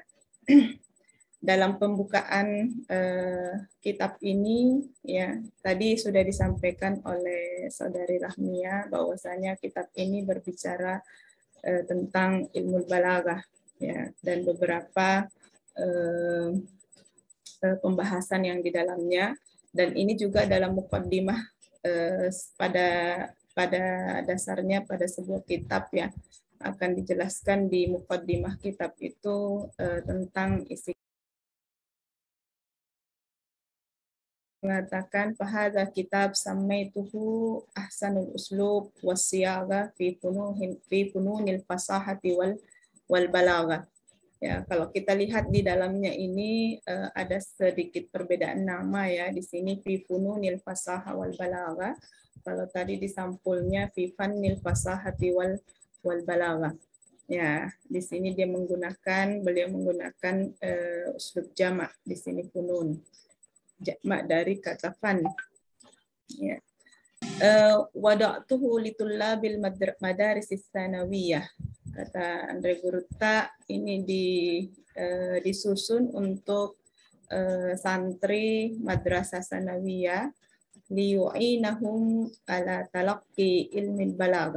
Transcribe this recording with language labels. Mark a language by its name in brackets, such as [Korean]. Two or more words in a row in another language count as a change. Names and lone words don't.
[Indonesian] Dalam pembukaan kitab ini, ya tadi sudah disampaikan oleh Saudari Rahmia bahwasanya kitab ini berbicara tentang ilmu balaghah, ya, dan beberapa pembahasan yang di dalamnya, dan ini juga dalam muqaddimah pada dasarnya pada sebuah kitab, ya, akan dijelaskan di muqaddimah kitab itu tentang isi. Mengatakan [Arabic] فهذا كتاب سميته أحسن الأسلوب والصيغ في فنون الفصاحة والبلاغة. [Indonesian] Ya, kalau kita lihat di dalamnya ini ada sedikit perbedaan nama, ya. Di sini [Arabic] في فنون الفصاحة والبلاغة. [Indonesian] Kalau tadi di sampulnya [Arabic] في فن الفصاحة والبلاغة. [Indonesian] Ya, di sini beliau menggunakan uslub jamak di sini funun. Jamak dari kata fan. Ya. [Arabic] وضعته لطلاب المدارس الثانوية. [Indonesian] Kata Andre Gurutta, ini disusun untuk santri madrasah sanawiyah [Arabic] ليعينهم على تلقي علم البلاغة.